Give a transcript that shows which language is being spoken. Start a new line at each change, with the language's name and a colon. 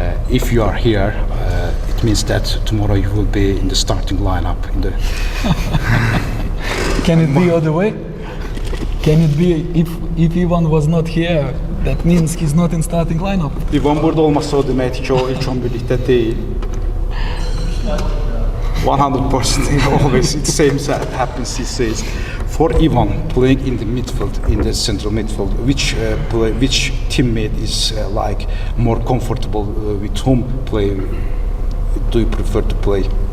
English: If you are here, it means that tomorrow you will be in the starting lineup. Can it be other way? Can it be if Ivan was not here, that means he's not in starting lineup?
Azerbaijani: İvan burada olmasa o deməkdir ki, o ilk 11-likdə deyil.
English: 100% always it same happens, he says. For Ivan playing in the midfield, in the central midfield, which teammate is like more comfortable, with whom do you prefer to play?